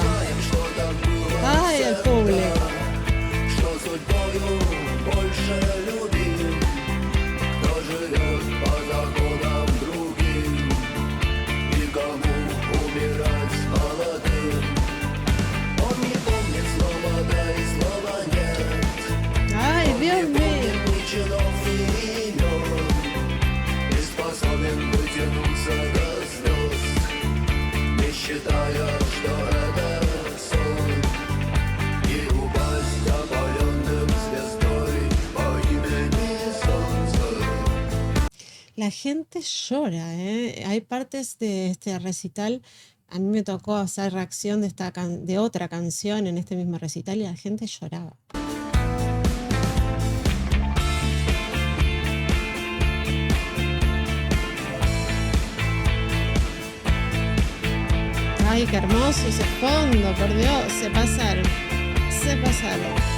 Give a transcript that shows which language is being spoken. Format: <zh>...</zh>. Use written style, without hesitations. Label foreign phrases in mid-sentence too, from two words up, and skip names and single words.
<ru>Знаем, что так было</ru> <es>Ay, el público.</es> <ru>что судьбою больше любим, кто живет по законам другим, и кому умирать молодым. Он не помнит слова да и слова нет,</ru> <es>Ay, Dios mío.</es> <ru>помнит ни чинов, ни имен, и способен вытянуться до звезд, не считая, что это сон, и упасть опаленным звездой по имени Солнце.</ru> <es>La gente llora, ¿eh? Hay partes de este recital. A mí me tocó hacer reacción de otra canción en este mismo recital y la gente lloraba. Ay, qué hermoso ese fondo, por Dios, se pasaron, se pasaron.</es>